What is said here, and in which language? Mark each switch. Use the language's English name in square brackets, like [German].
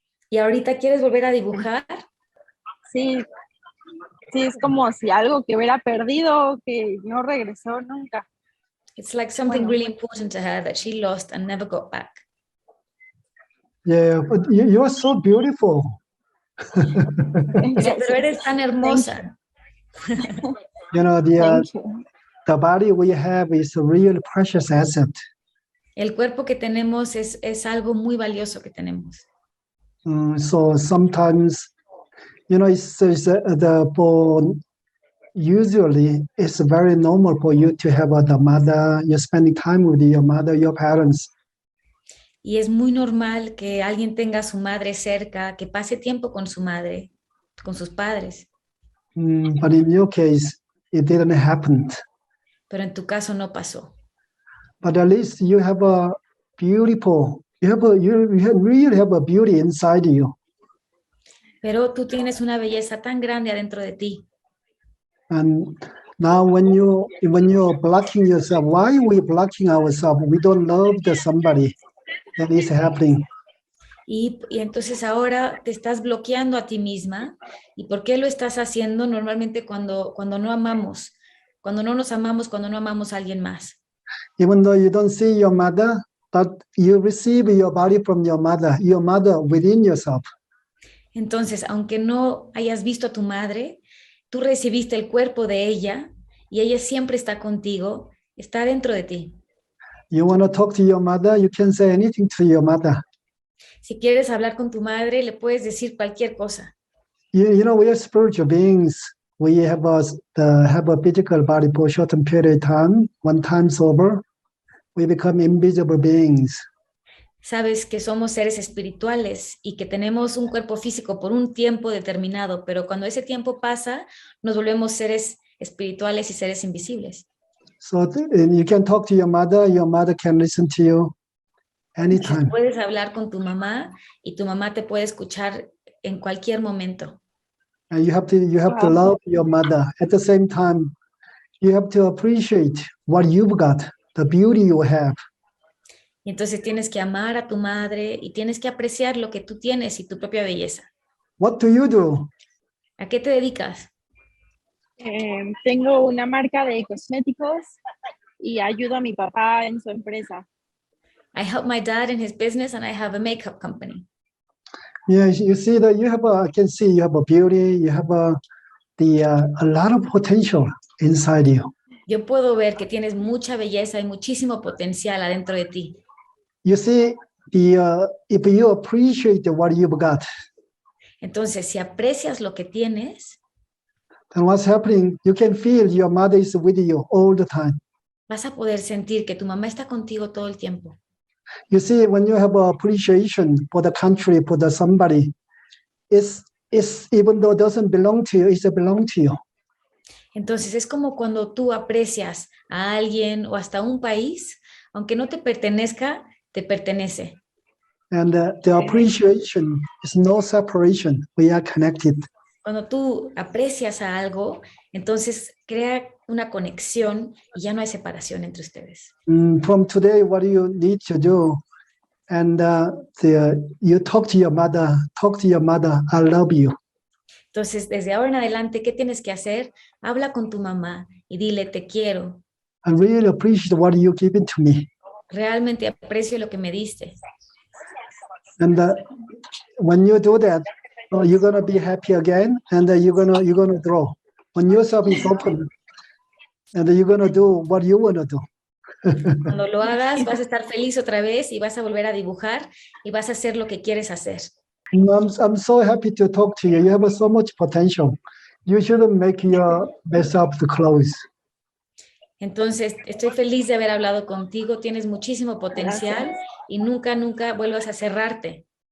[Spanish] ¿Y ahorita quieres volver a dibujar? Sí, es como si algo que hubiera perdido, que no regresó nunca. [English] It's like something really important to her that she lost and never got back. Yeah, but you are so beautiful. [Spanish] Dice, pero eres tan hermosa. [English] You know, the body we have is a real precious asset. [Spanish] El cuerpo que tenemos es algo muy valioso que tenemos. [English] So sometimes, you know, usually it's very normal for you to have the mother, you're spending time with your mother, your parents. [Spanish] Y es muy normal que alguien tenga a su madre cerca, que pase tiempo con su madre, con sus padres. [English] But in your case, it didn't happen. [Spanish] Pero en tu caso no pasó. [English] But at least you have a beautiful, you really have a beauty inside you. [Spanish] Pero tú tienes una belleza tan grande adentro de ti. [English] And now when you're blocking yourself, why are we blocking ourselves? We don't love somebody that is happening. [Spanish] Y entonces ahora te estás bloqueando a ti misma. ¿Y por qué lo estás haciendo? Normalmente cuando no amamos, cuando no nos amamos, cuando no amamos a alguien más. [English] Even though you don't see your mother, but you receive your body from your mother within yourself. [Spanish] Entonces, aunque no hayas visto a tu madre, tú recibiste el cuerpo de ella y ella siempre está contigo, está dentro de ti. [English] You want to talk to your mother, you can say anything to your mother. [Spanish] Si quieres hablar con tu madre, le puedes decir cualquier cosa. [English] You know, we are spiritual beings. We have a physical body for a certain period of time. One time sober, we become invisible beings. [Spanish] Sabes que somos seres espirituales y que tenemos un cuerpo físico por un tiempo determinado, pero cuando ese tiempo pasa, nos volvemos seres espirituales y seres invisibles. [English] So you can talk to your mother can listen to you anytime. [Spanish] Entonces, puedes hablar con tu mamá y tu mamá te puede escuchar en cualquier momento. [English] And you have to love your mother. At the same time, you have to appreciate what you've got, the beauty you have. [Spanish] Y entonces tienes que amar a tu madre y tienes que apreciar lo que tú tienes y tu propia belleza. [English] What do you do? [Spanish] ¿A qué te dedicas? Tengo una marca de cosméticos y ayudo a mi papá en su empresa. [English] I help my dad in his business and I have a makeup company. Yeah, you see that I can see you have a beauty, you have a lot of potential inside you. [Spanish] Yo puedo ver que tienes mucha belleza y muchísimo potencial adentro de ti. [English] You see, if you appreciate what you've got, [Spanish] entonces si aprecias lo que tienes, [English] then what's happening? You can feel your mother is with you all the time. [Spanish] Vas a poder sentir que tu mamá está contigo todo el tiempo. [English] You see, when you have appreciation for the country, for somebody, it's even though it doesn't belong to you, it belongs to you. [Spanish] Entonces es como cuando tú aprecias a alguien o hasta un país, aunque no te pertenezca, te pertenece. [English] And the appreciation is no separation. We are connected. [Spanish] Cuando tú aprecias a algo, entonces crea una conexión y ya no hay separación entre ustedes. [English] From today, what you need to do, and you talk to your mother. Talk to your mother. I love you. [Spanish] Entonces, desde ahora en adelante, ¿qué tienes que hacer? Habla con tu mamá y dile, te quiero. [English] I really appreciate what you've given to me. [Spanish] Realmente aprecio lo que me diste. [English] And when you do that, you're gonna be happy again, and you're gonna draw. When yourself is open, and you're gonna do what you wanna do. [Spanish] Cuando lo hagas, vas a estar feliz otra vez y vas a volver a dibujar y vas a hacer lo que quieres hacer. [English] I'm so happy to talk to you. You have so much potential. You shouldn't make your mess up the clothes. [Spanish] Entonces, estoy feliz de haber hablado contigo. Tienes muchísimo potencial y nunca vuelvas a cerrarte.